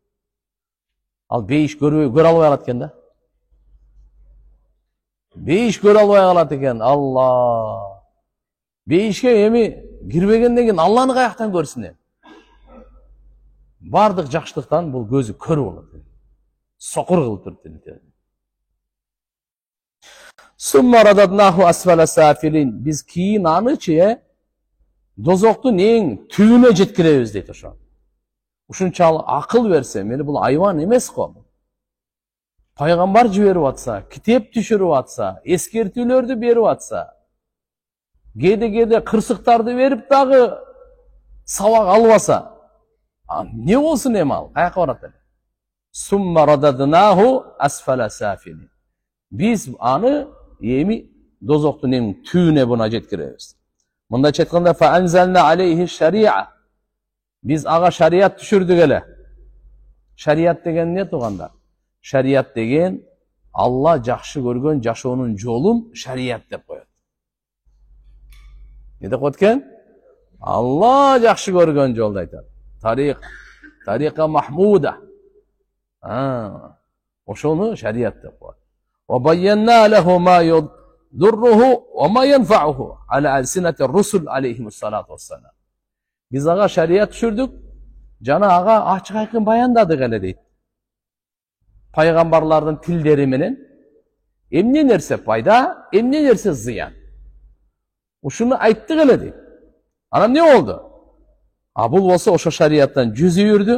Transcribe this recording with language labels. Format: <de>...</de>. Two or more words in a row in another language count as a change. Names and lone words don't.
<ky>Ал бейиш көрө албай калат экен да. Бейиш көрө албай калат экен. Алла. Бейишке эми кирбегенден кийин Алланы каяктан көрсүн? Бардык жакшылыктан бул көзү көр болот. Сокур кылып тирилтебиз.</ky> <ar>ثم رددناه أسفل سافلين.</ar> <ky>Biz keyin anычы дозоктун эң түбүнө жеткиребиз дейт ошо. Ушунчалык акыл берсе, мени бул айван эмес го. Пайгамбар жиберип атса, китеп түшүрүп атса, эскертүүлөрдү берип атса, кээде кырсыктарды берип дагы сабак албаса, не болсун эми ал? Каяка барат эле?</ky> <ar>ثم رددناه أسفل سافلين.</ar> <ky>Biz аны эми дозоктун эң түбүнө буна жеткиребиз. Мындайча айтканда</ky> <ar>فأنزلنا عليه شريعة.</ar> <ky>Biz ага шарият түшүрдүк эле. Шарият деген эмне туугандар? Шарият деген Алла жакшы көргөн жашоонун жолун шарият деп коет. Не деп коет экен? Алла жакшы көргөн жолду айтат.</ky> <ar>طريقة محمودة.</ar> <ky>Ошону шарият деп коет.</ky> <ar>وبينا له ما يضره وما ينفعه على ألسنة الرسل عليهم الصلاة والسلام.</ar> <ky>Biz ага шарият түшүрдүк, жана ага ачык айкын баяндадык эле дейт. Пайгамбарлардын тилдери менен эмне нерсе пайда, эмне нерсе зыян. Ушуну айттык эле дейт. Анан эмне болду? Бул болсо ошо шарияттан жүз үйүрдү.</ky>